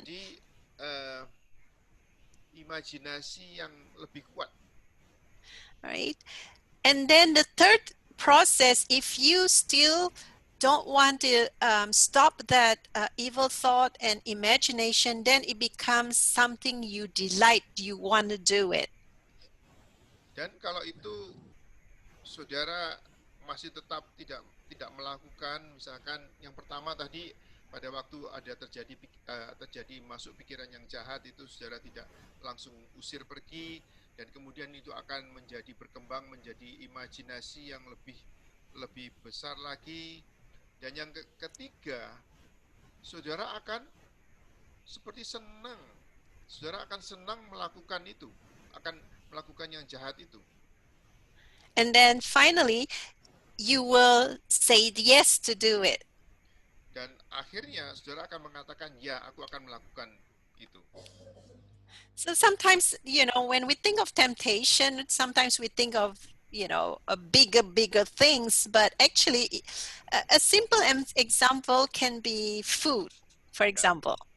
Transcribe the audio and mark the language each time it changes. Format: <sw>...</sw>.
<id>Akan menjadi imajinasi yang lebih kuat.</id> <en>Right? And then the third process, if you still don't want to stop that evil thought and imagination, then it becomes something you delight, you want to do it.</en> <id>Dan kalau itu saudara masih tetap tidak melakukan, misalkan yang pertama tadi pada waktu ada terjadi masuk pikiran yang jahat itu saudara tidak langsung usir pergi, dan kemudian itu akan menjadi berkembang menjadi imajinasi yang lebih besar lagi. Dan yang ketiga, saudara akan seperti senang, saudara akan senang melakukan itu, akan melakukan yang jahat itu.</id> <en>And then finally, you will say yes to do it.</en> <id>Dan akhirnya saudara akan mengatakan, ya, aku akan melakukan itu.</id> <en>So sometimes, when we think of temptation, sometimes we think of, a bigger things, but actually a simple example can be food, for example.</en>